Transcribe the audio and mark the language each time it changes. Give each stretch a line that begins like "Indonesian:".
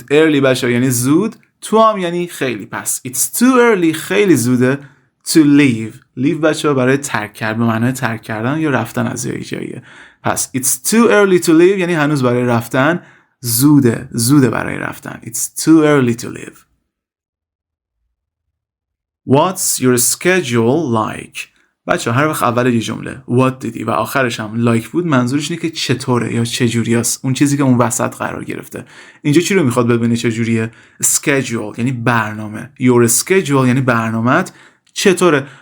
Persian: early بچه یعنی زود. too هم یعنی خیلی. پس
English: it's too early
Persian: خیلی زوده
English: to leave
Persian: بچه برای ترک کردن به معنای ترک کردن یا رفتن از جاییه. پس
English: it's too early to leave
Persian: یعنی هنوز برای رفتن زوده برای رفتن.
English: it's too early to leave. What's your schedule like?
Persian: بچه هر وقت اول یه جمله what دیدی و آخرش هم like بود منظورش اینه که چطوره یا چجوری است. اون چیزی که اون وسط قرار گرفته. اینجا چی رو میخواد ببینه چجوریه؟ schedule یعنی برنامه.
English: your schedule
Persian: یعنی برنامت چطوره.